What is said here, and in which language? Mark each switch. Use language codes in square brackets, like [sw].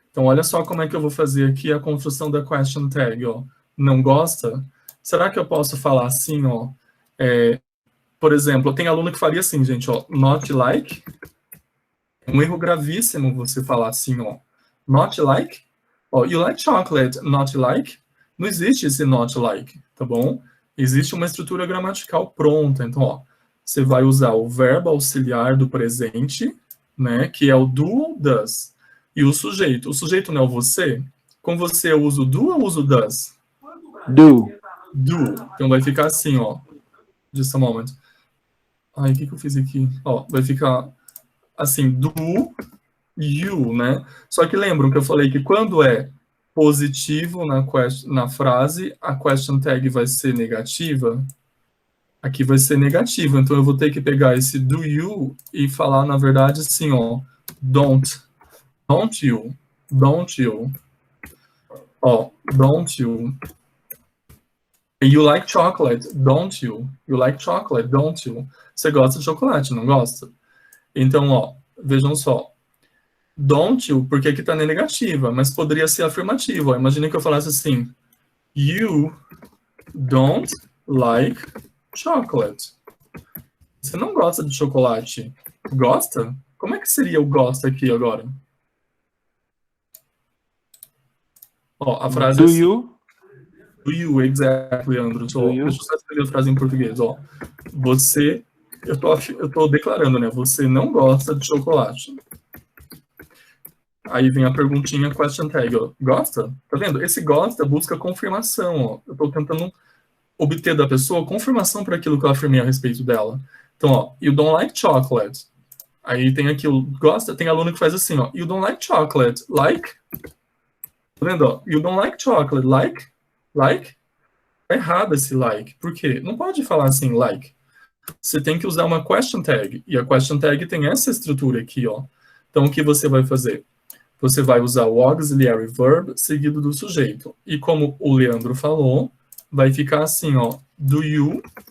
[pt] Então, olha só como é que eu vou fazer aqui a construção da question tag, ó. Não gosta? Será que eu posso falar assim, ó? Por exemplo, tem aluno que faria assim, gente, ó. [en] Not like. [pt] É um erro gravíssimo você falar assim, ó. [en] Not like. Ó, you like chocolate, not like. [pt] Não existe esse not like, tá bom? Existe uma estrutura gramatical pronta. Então, ó, você vai usar o verbo auxiliar do presente, né, que é o do ou does. E o sujeito. O sujeito não é o você? Com você eu uso do ou uso does? [en] Do. [pt] Do. Então vai ficar assim, ó. [en] Just a moment. [pt] Ai, o que eu fiz aqui? Ó, vai ficar assim, do, you, né? Só que lembram que eu falei que quando é positivo na frase, a question tag vai ser negativa. Aqui vai ser negativa, então eu vou ter que pegar esse do you e falar, na verdade, assim, ó, [en] don't you, [pt] ó, don't you. [en] You like chocolate, don't you? You like chocolate, don't you? [pt] Você gosta de chocolate, não gosta? Então, ó, vejam só. [en] Don't you, [pt] porque aqui tá na negativa, mas poderia ser afirmativa. Ó. Imagine que eu falasse assim, [en] you don't like chocolate. [pt] Você não gosta de chocolate. Gosta? Como é que seria o gosta aqui agora? Ó, a frase [en] Do [pt] é assim, [en] you? Do you, exactly, Leandro. [pt] Deixa eu só escrever a frase em português, ó. Você, eu tô declarando, né? Você não gosta de chocolate. Aí vem a perguntinha, question tag, ó. Gosta? Tá vendo? Esse gosta busca confirmação, ó. Eu tô tentando obter da pessoa confirmação para aquilo que eu afirmei a respeito dela. Então, ó, [en] you don't like chocolate. [pt] Aí tem aqui o gosta, tem aluno que faz assim, ó. [en] You don't like chocolate, like? [pt] Tá vendo, ó? [en] You don't like chocolate, like? [pt] Like? Tá errado esse like. Por quê? Não pode falar assim, like. Você tem que usar uma question tag. E a question tag tem essa estrutura aqui, ó. Então, o que você vai fazer? Você vai usar o auxiliary verb seguido do sujeito. E como o Leandro falou, vai ficar assim, ó. [en] Do you.